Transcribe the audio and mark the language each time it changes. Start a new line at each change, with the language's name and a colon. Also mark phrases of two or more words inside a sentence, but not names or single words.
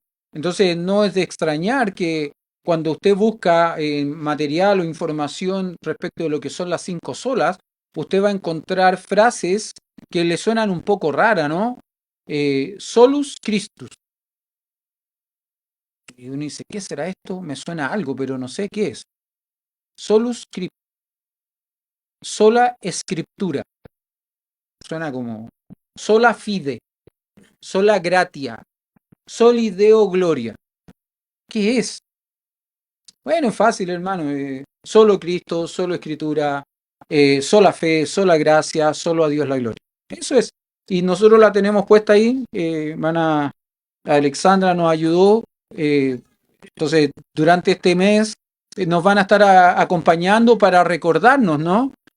Spanish: Entonces no es de extrañar que cuando usted busca material o información respecto de lo que son las cinco solas, usted va a encontrar frases que le suenan un poco raras, ¿no?
Latin: Solus Christus.
Spanish: Y uno dice, ¿qué será esto? Me suena a algo, pero no sé qué es.
Latin: Solus Christus.
Spanish: Sola Escritura. Suena como
Latin: sola fide, sola gratia, soli Deo gloria.
Spanish: ¿Qué es? Bueno, es fácil, hermano. Solo Cristo, solo Escritura, sola fe, sola gracia, solo a Dios la gloria. Eso es. Y nosotros la tenemos puesta ahí. Alexandra nos ayudó. Entonces, durante este mes nos van a estar acompañando para recordarnos, ¿no?